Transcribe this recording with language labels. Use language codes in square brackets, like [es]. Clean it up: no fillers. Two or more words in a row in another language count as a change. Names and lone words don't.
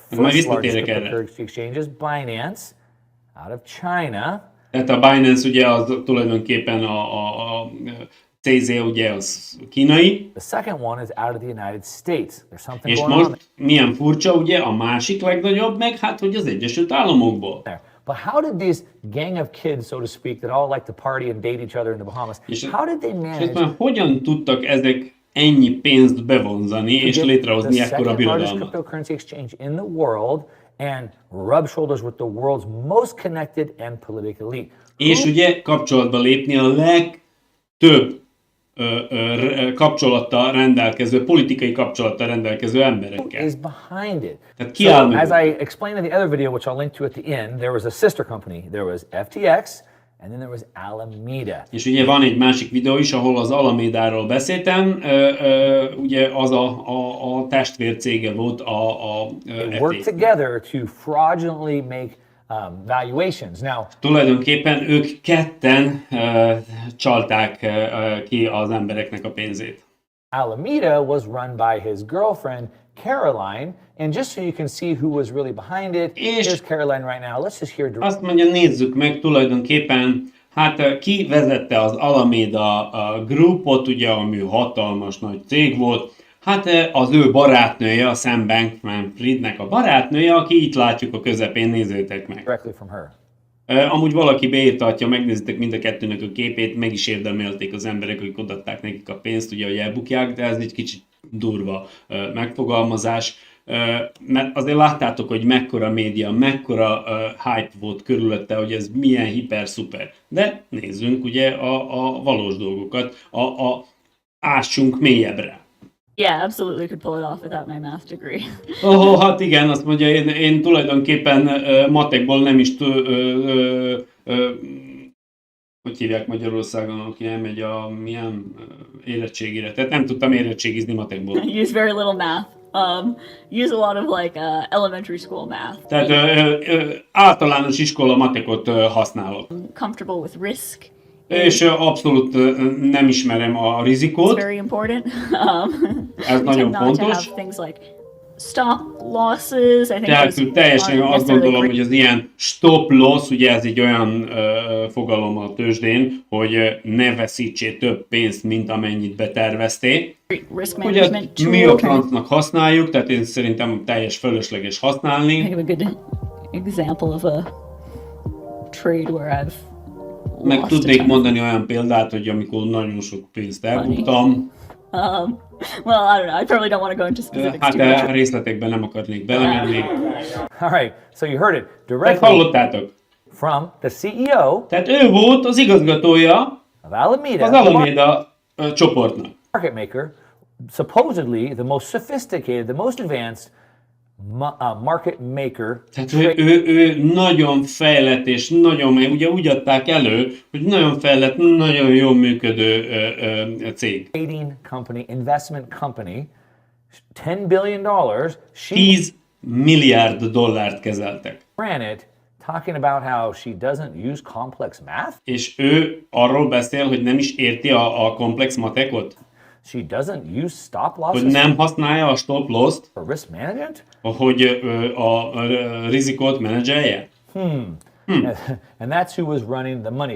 [hu] Majd [en] first largest [hu] visszatérek erre. [en] cryptocurrency exchange is Binance out of China. [hu] Tehát a Binance ugye az tulajdonképpen a CZ ugye az kínai, [en] The second one is out of the United States. There's something [hu] és [en] going on [hu] most milyen furcsa ugye a másik legnagyobb meg, hát hogy az Egyesült Államokból. [en] there. But how did this gang of kids, so to speak, that all like to party and date each other in the Bahamas, how did they [hu] És [en] manage [hu] ezt már hogyan tudtak ezek ennyi pénzt bevonzani és [en] get [hu] létrehozni [en] the [hu] ekkora [en] second largest [hu] birodalmat? [en] cryptocurrency exchange in the world and rub shoulders with the world's most connected and political elite? [hu] És ugye kapcsolatba lépni a legtöbb kapcsolattal rendelkező, politikai kapcsolattal rendelkező emberekkel. [en] Is behind it. [hu] Tehát ki áll [en] So, [hu] mögött? [en] as I explained in the other video, which I'll link to at the end, there was a sister company. There was FTX, and then there was Alameda. [hu] És ugye van egy másik videó is, ahol az Alamedáról beszéltem, ugye az a testvércége volt a [en] They worked [hu] FTX. [en] together to fraudulently make valuations. Now, [hu] Tulajdonképpen ők ketten csalták ki az embereknek a pénzét. [en] Alameda was run by his girlfriend, Caroline, and just so you can see who was really behind it, [hu] És- [en] here's Caroline right now. Let's just hear [hu] Azt mondja, nézzük meg tulajdonképpen, hát ki vezette az Alameda Groupot, ugye, ami hatalmas nagy cég volt. Hát az ő barátnője, a Sam Bankman-Friednek a barátnője, aki itt látjuk a közepén, nézzétek meg. [en] directly from her. [hu] Amúgy valaki beírtatja, megnézitek mind a kettőnek a képét, meg is érdemelték az emberek, hogy odaadták nekik a pénzt, ugye, hogy elbukják, de ez egy kicsit durva megfogalmazás. Mert azért láttátok, hogy mekkora média, mekkora hype volt körülötte, hogy ez milyen hiper-szuper. De nézzünk ugye a valós dolgokat, ássunk mélyebbre. [en] Yeah, absolutely could pull it off without my math degree. [hu] Hát igen, azt mondja, én tulajdonképpen matekból nem is hogy hívják Magyarországon, aki elmegy a milyen érettségire. Tehát nem tudtam érettségizni matekból. [en] Use very little math. Use a lot of like elementary school math. [hu] Tehát általános iskola matekot használok. [en] Comfortable with risk. [hu] És abszolút nem ismerem a [en] It's [hu] rizikót. [en] very important. [hu] Ez [en] We [hu] nagyon [en] tend not to [hu] fontos. [en] have things like stop losses. I think [hu] Tehát [en] those [hu] teljesen [en] aren't [hu] azt [en] necessarily [hu] gondolom, [en] great. [hu] hogy az ilyen [en] stop loss, [hu] ugye ez egy olyan fogalom a tőzsdén, hogy ne veszítsél több pénzt, mint amennyit beterveztél. [en] Risk [hu] Ugye [en] management tool. [hu] mi a [en] trying to [hu] francnak használjuk, tehát én szerintem teljes fölösleges használni. [en] think of a good example of a trade where I've [hu] Meg [en] lost a [hu] tudnék [en] ton. [hu] mondani olyan példát, hogy amikor nagyon sok pénzt elbuktam, [en] Well, I don't know. I probably don't want to go into specifics [hu] hát [en] too much. [hu] a részletekben nem akarnék belemenni. [en] All right, so you heard it [hu] Tehát [en] directly [hu] hallottátok. [en] from the CEO [hu] Tehát ő volt az igazgatója [en] of Alameda, [hu] az Alameda csoportnak. [en] market maker, supposedly the most sophisticated, the most advanced market maker. [hu] Tehát ő nagyon fejlett és nagyon, ugye úgy adták elő, hogy nagyon fejlett, nagyon jól működő cég. [en] Trading company, investment company, $10 billion. She [hu] 10 milliárd dollárt kezeltek. [en] Granted, talking about how she doesn't use complex math. [hu] És ő arról beszél, hogy nem is érti a komplex matekot, [en] She doesn't use stop [hu] hogy [en] losses [hu] nem használja a [en] stop loss-t, for risk management. [hu] hogy a rizikót menedzselje. [en] And that's who was running the money.